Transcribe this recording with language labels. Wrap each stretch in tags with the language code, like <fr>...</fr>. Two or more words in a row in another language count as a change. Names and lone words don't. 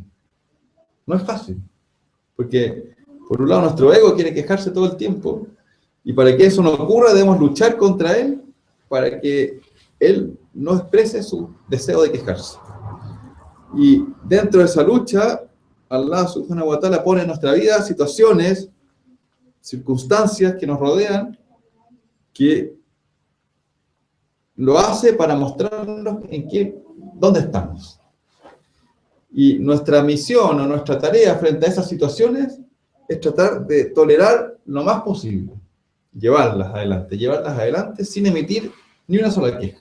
<es>No es fácil. Porque, por un lado, nuestro ego quiere quejarse todo el tiempo, y para que eso no ocurra, debemos luchar contra él, para que él no exprese su deseo de quejarse. Y dentro de esa lucha,</es> <ar>الله سبحانه و تعالى</ar> <es>pone en nuestra vida situaciones, circunstancias que nos rodean, que lo hace para mostrarnos dónde estamos. Y nuestra misión o nuestra tarea frente a esas situaciones es tratar de tolerar lo más posible, llevarlas adelante sin emitir ni una sola queja.</es>